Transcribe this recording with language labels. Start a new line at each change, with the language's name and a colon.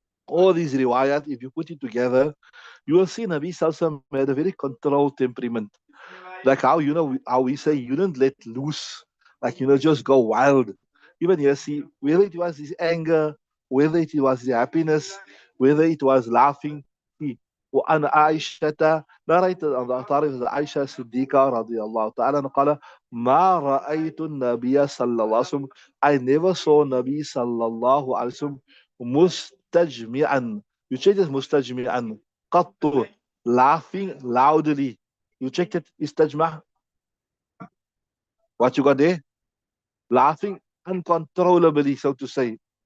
English: All these riwayat, if you put it together, you will see Nabi Sallallahu had a very controlled temperament. Like how how we say you don't let loose, like just go wild. Even you see whether it was his anger, whether it was the happiness, whether it was laughing. See,
Arabic: وعن عائشة
English: narrated on the authority of Aisha Siddiqa
Arabic: رضي الله تعالى عنها قال ما رأيت النبي صلى الله عليه وسلم.
English: I never saw Nabi
Arabic: صلى الله عليه وسلم مستجمعا.
English: You check this
Arabic: مستجمعا قط,
English: laughing loudly. You checked it, istajma. What you got there? Laughing uncontrollably, so to say.